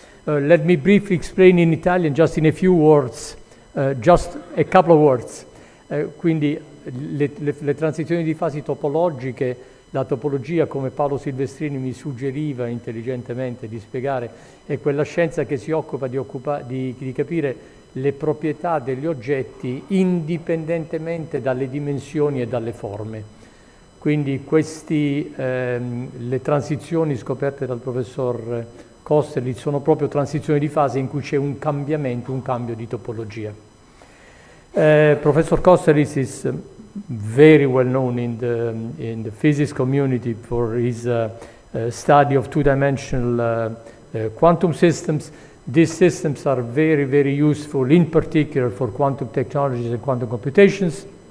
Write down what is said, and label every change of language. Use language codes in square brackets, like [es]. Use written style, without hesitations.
[en] Let me briefly explain in Italian, just in a few words, just a couple of words. [it] Quindi le transizioni di fasi topologiche, la topologia, come Paolo Silvestrini mi suggeriva intelligentemente di spiegare, è quella scienza che si occupa di capire le proprietà degli oggetti indipendentemente dalle dimensioni e dalle forme. Quindi le transizioni scoperte dal professor Kosterlitz sono proprio transizioni di fase in cui c'è un cambiamento, un cambio di topologia. [en] Professor Kosterlitz is very well known in the physics community for his study of two-dimensional quantum systems. These systems are very, very useful, in particular for quantum technologies and quantum computations.